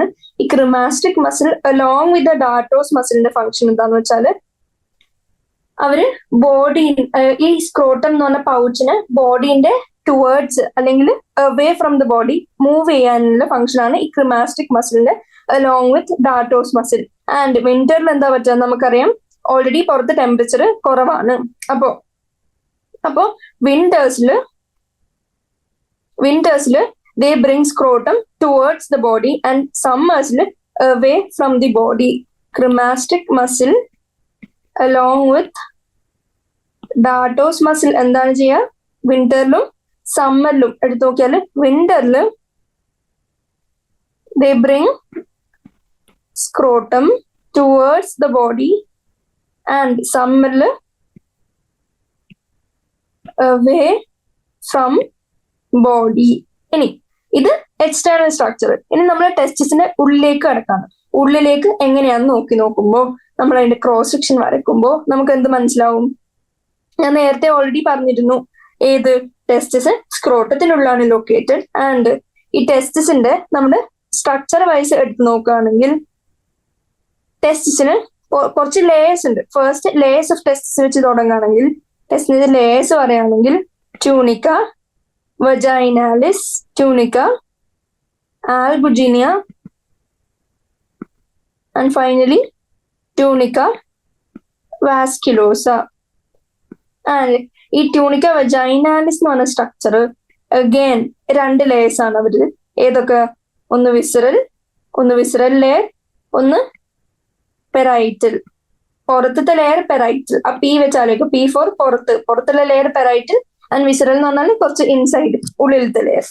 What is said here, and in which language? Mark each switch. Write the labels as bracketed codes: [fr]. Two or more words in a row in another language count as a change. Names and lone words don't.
[ml] ഈ [en] cremasteric muscle along with the dartos [ml] മസിലിന്റെ ഫംഗ്ഷൻ എന്താന്ന് വെച്ചാല് അവര് ബോഡി, ഈ സ്ക്രോട്ടം എന്ന് പറഞ്ഞ പൗച്ചിന് ബോഡീന്റെ ടുവേർഡ്സ് അല്ലെങ്കിൽ [en] away from the body [ml] മൂവ് ചെയ്യാനുള്ള ഫംഗ്ഷൻ ആണ് ഈ ക്രിമാസ്റ്റിക് മസിലിന്റെ [en] along with dartos muscle. [ml] ആൻഡ് വിന്ററിൽ എന്താ പറ്റുക? നമുക്കറിയാം ഓൾറെഡി പുറത്ത് ടെമ്പറേച്ചർ കുറവാണ്. അപ്പോ വിന്റേഴ്സില് [en] they bring scrotum towards the body and summersല് away from the body. Cremastic muscle along with dartos muscle [ml] എന്താണ് ചെയ്യുക? വിന്ററിലും സമ്മറിലും എടുത്തു നോക്കിയാല് വിന്ററില് [en] they bring scrotum towards the body and summerല് away from body. [ml] ഇനി ഇത് [en] external structure. [ml] ഇനി നമ്മൾ ടെസ്റ്റിസിന്റെ ഉള്ളിലേക്ക് കടക്കാണ്. ഉള്ളിലേക്ക് എങ്ങനെയാന്ന് നോക്കുമ്പോൾ നമ്മൾ അതിന്റെ [en] cross section [ml] വരയ്ക്കുമ്പോൾ നമുക്ക് എന്ത് മനസ്സിലാവും? ഞാൻ നേരത്തെ ഓൾറെഡി പറഞ്ഞിരുന്നു, ഏത്? ടെസ്റ്റിസ് സ്ക്രോട്ടത്തിനുള്ളിലാണ് ലൊക്കേറ്റഡ്. ആൻഡ് ഈ ടെസ്റ്റിസിന്റെ നമ്മുടെ [en] structure wise [ml] എടുത്ത് നോക്കുകയാണെങ്കിൽ ടെസ്റ്റിസിന് കുറച്ച് ലേയേഴ്സ് ഉണ്ട്. [en] first layers of testis [ml] വെച്ച് തുടങ്ങുകയാണെങ്കിൽ ടെസ്റ്റിന്റെ ലേയേഴ്സ് പറയുകയാണെങ്കിൽ ട്യൂണിക്ക, [en] vaginalis, tunica, albuginea, and finally tunica vasculosa. [ml] And ഈ [en] tunica vaginalis [ml] എന്ന് പറഞ്ഞ സ്ട്രക്ചർ [en] again 2 layers [ml] ആണ് അവര്. ഏതൊക്കെ? ഒന്ന് [en] visceral layer, [ml] ഒന്ന് പെറൈറ്റൽ. പുറത്തത്തെ [en] layer parietal. [ml] ആ പി വെച്ചാലേക്ക് P4 പുറത്തുള്ള [en] layer parietal and visceral [ml] എന്ന് പറഞ്ഞാൽ കുറച്ച് ഇൻസൈഡ് ഉള്ളിലത്തെ ലേയേഴ്സ്.